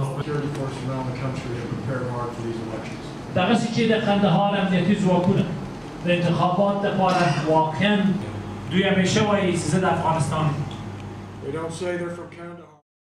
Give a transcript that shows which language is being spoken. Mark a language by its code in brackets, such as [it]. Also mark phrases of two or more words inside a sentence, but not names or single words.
[en] Security forces around the country have prepared hard for these elections. [ps] دغه چې د قندهار امنیتي ځواکونه د انتخابات لپاره واقعا دوی همیشه وایي چې زه د افغانستان [en] They don't say they're from Kandahar.